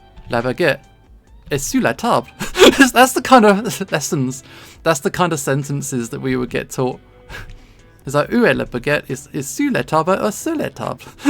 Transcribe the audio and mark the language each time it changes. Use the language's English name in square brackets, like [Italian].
[French] La baguette est sous la table. [English] That's the kind of lessons. That's the kind of sentences that we would get taught. It's like, [French] où est la baguette? [English] Is [French] sous la table [English] or [French] sur la table?